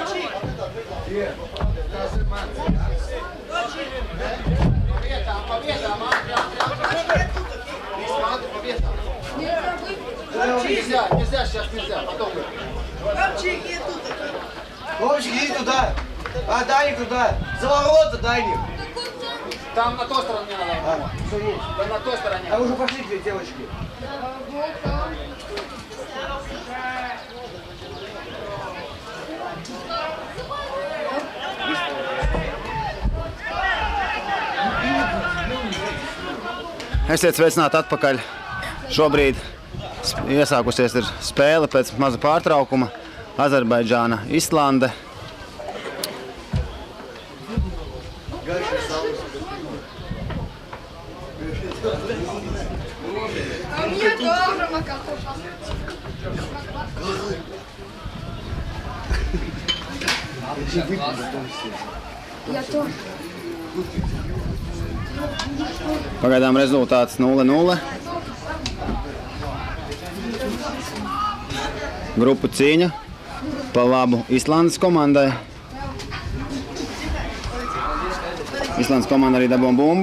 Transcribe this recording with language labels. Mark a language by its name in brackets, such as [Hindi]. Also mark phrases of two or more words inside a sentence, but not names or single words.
[Russian] Нельзя, сейчас нельзя, потом. Вовчик, иди туда. А, Даник туда. За ворота, Даник. Там на той стороне надо. Что есть? Там на той стороне. А уже пошли две девочки. [Latvian] Esiet sveicināti atpakaļ. Šobrīd iesākusies ir spēle pēc maza pārtraukuma. Azerbaidžāna, Islande. [Russian] А мне тоже макароны. Я тоже. [Latvian] Pagaidām rezultāts 0-0. Grupu cīņa pa labu Islandes komandai. Islandes komanda arī dabūja bumbu.